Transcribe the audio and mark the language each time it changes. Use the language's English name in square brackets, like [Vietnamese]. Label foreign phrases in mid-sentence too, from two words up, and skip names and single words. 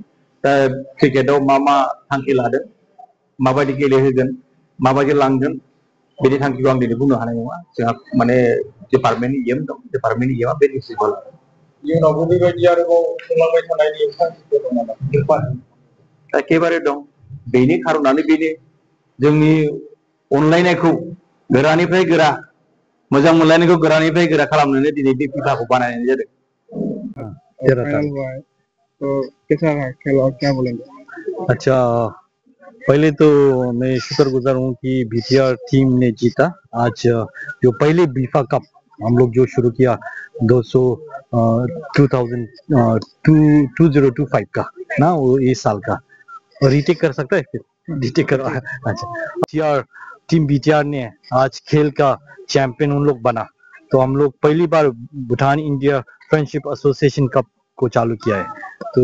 [Bodo] दा क्रिकेटआव मा थांखि लादों माबायदि गेलेहोगोन माबायदि लांगोन बेनि थांखिखौ आं दिनै बुंनो हानाय नङा जोंहा माने डिपार्टमेन्टनि एम दं डिपार्टमेन्टनि एमआ बे डिसिजन इयुनावबो बेबायदि आरोबाव खुंलांबाय थानायनि थांखिफोर दं नामा एखेबारे दं बेनि खारनानो बेनो जोंनि अनलायनायखौ गोरानिफ्राय गोरा मोजां मोनलायनायखौ गोरानिफ्राय गोरा खालामनानै दिनै बे फिफाखौ बानायनाय जादों [Hindi] तो कैसा रहा खेल और क्या बोलेंगे अच्छा पहले तो मैं शुक्रगुजार हूँ कि बीटीआर टीम ने जीता आज जो पहले बीफा कप हम लोग जो शुरू किया 2025 का ना वो इस साल का रीटेक कर सकता है रीटेक करो अच्छा टीम बीटीआर ने आज खेल का चैंपियन उन लोग बना तो हम लोग पहली बार भूटान इंडिया फ्रेंडशिप एसोसिएशन कप को चालू किया है तो